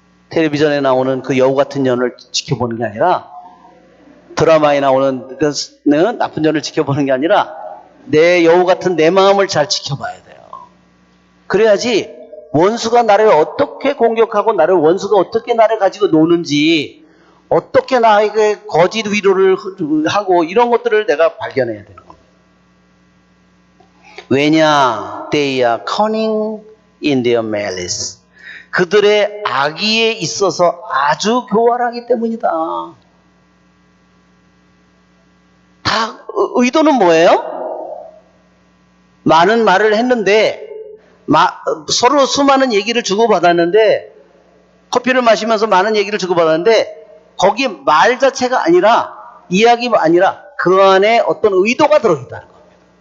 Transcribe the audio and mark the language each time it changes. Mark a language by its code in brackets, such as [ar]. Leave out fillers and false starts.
[ko] 텔레비전에 나오는 그 여우 같은 년을 지켜보는 게 아니라, 드라마에 나오는 그 나쁜 년을 지켜보는 게 아니라 내 여우 같은 내 마음을 잘 지켜봐야 돼요. 그래야지 원수가 나를 어떻게 공격하고 원수가 어떻게 나를 가지고 노는지, 어떻게 나에게 거짓 위로를 하고 이런 것들을 내가 발견해야 되는 겁니다. 왜냐? [en] They are cunning in their malice. [ko] 그들의 악의에 있어서 아주 교활하기 때문이다. 다 의도는 뭐예요? 많은 말을 했는데 서로 수많은 얘기를 주고받았는데, 커피를 마시면서 많은 얘기를 주고받았는데 거기 말 자체가 아니라, 이야기가 아니라 그 안에 어떤 의도가 들어있다는 겁니다.